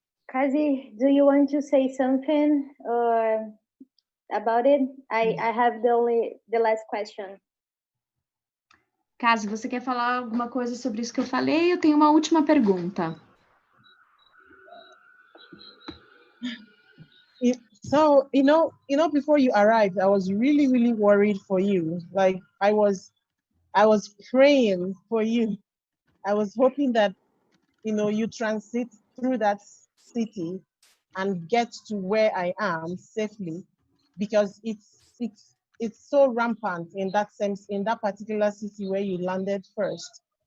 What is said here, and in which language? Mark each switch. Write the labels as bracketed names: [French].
[English] Kazi, do you want to say something about it? I have the last question. [Portuguese] Caso você quer falar alguma coisa sobre isso que eu falei, eu tenho uma última pergunta. [English] So, before you arrived, I was really, really worried for you. Like I was praying for you. I was hoping that, you transit through that city and get to where I am safely, because it's so rampant in that sense, in that particular city where you landed first.